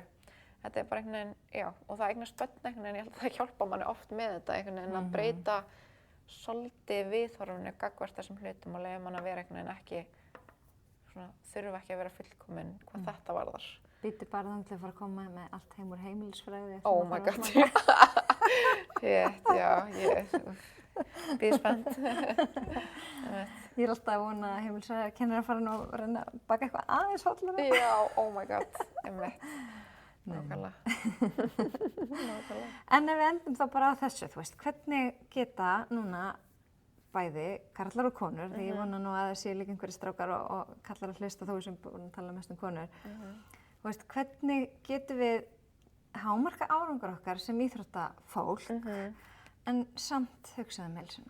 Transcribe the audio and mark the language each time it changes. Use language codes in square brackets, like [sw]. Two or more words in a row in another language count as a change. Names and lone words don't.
[is] Þetta er bara einhvern veginn, já, og það eignast börn einhvern veginn, ég held að það hjálpa manni oft með þetta, einhvern veginn að breyta svolítið viðhorfinu gagnvart þessum hlutum og leyfa mann að vera einhvern veginn ekki svona, þurfa ekki að vera fullkomin hvað þetta varðar. Býtu bara þannig til að fara að koma með allt heim úr heimilisfræði. [en] Oh my god. [is] Já, ég býð spennt. Ég er alltaf að vona að heimilisfræði kennir að fara nú að reyna að baka eitthvað aðeins hollara. Já, [en] oh my god, [is] nákvæmlega. En ef við endum þá bara á þessu, þú veist, hvernig geta núna bæði karlar og konur, því ég vona nú að það sé líka einhverjir strákar og kallar að hlusta þó sem búin að tala mest konur. Þú veist, hvernig getum við hámarka árangur okkar sem íþróttafólk en samt hugsaðum heilsuna?